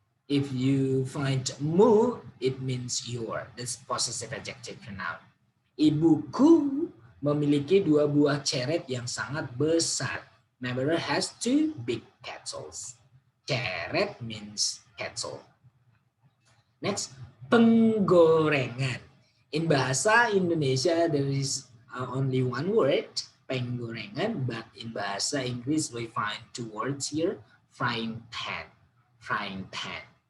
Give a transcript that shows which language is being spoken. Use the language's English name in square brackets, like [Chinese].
[English] If you find mu, it means your. That's possessive adjective pronoun. [Indonesian] Ibuku memiliki 2 buah ceret yang sangat besar. [English] My mother has 2 big kettles. Ceret means kettle. Next, penggorengan. In bahasa Indonesia, there is only 1 word, penggorengan, but in bahasa Inggris, we find 2 words here, frying pan, frying pan.